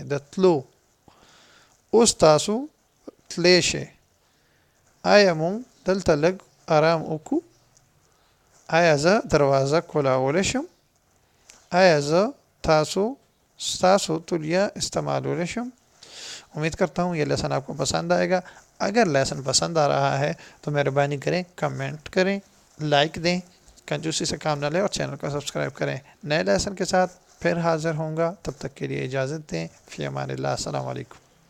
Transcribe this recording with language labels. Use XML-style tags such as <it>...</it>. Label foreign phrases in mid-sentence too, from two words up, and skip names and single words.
<ps>د تلو اوس تاسو تلی شئ. آیا مونږ دلته لږ آرام وکړو؟ آیا زه دروازه کولاولی شم؟ آیا زه ستاسو تولیہ استعمالولی شم؟</ps> <ur>امید کرتا ہوں یہ لیسن آپ کو پسند آئے گا. اگر لیسن پسند آ رہا ہے تو مہربانی کریں کمنٹ کریں لائک دیں. کنجوسی سے کام نہ لیں اور چینل کو سبسکرائب کریں. نئے لیسن کے ساتھ پھر حاضر ہوں گا. تب تک کے لیے اجازت دیں.</ur> <ar>فی امان اللہ. السلام علیکم.</ar>